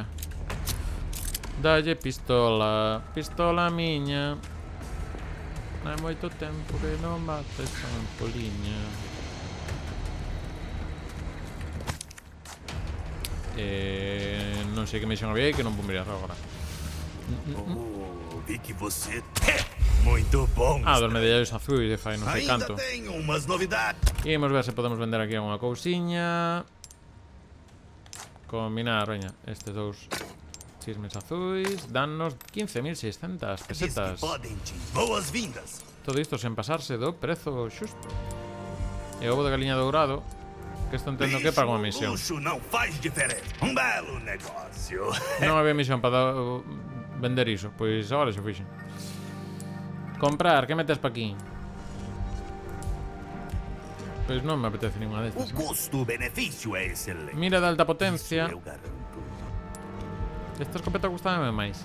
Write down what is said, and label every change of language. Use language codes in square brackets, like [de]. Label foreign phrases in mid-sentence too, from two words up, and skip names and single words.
[gl] Dalle pistola. Pistola miña. Hai moito tempo que non bate esta ampoliña. Non sei que misión había aí que non vou mirar agora. [pt] Vi que você é muito bom. [gl] Ah, dos medallos azuis de fai non sei [pt] Ainda [gl] canto. [pt] tenho umas novidades. [gl] E imos ver se podemos vender aquí alguna cousiña. Combinar, veña, estes dous chismes azuis. Dannos 15.600 [pt] Diz [gl] pesetas. [pt] que podem te boas-vindas. [gl] Todo isto sen pasarse do prezo xusto. E ovo de galiña dourado, que isto entendo que é para unha misión. [pt] Luxo não faz diferença. Belo negócio. [gl] Non había misión para vender iso. Pois agora xa fixen. Comprar, que metes pa aquí? Pois non me apetece ninguna [pt] O [gl] destas. [pt] custo-benefício é excelente. [gl] Mira de alta potencia. [pt] Eu garanto. [gl] Esta escopeta gustame máis.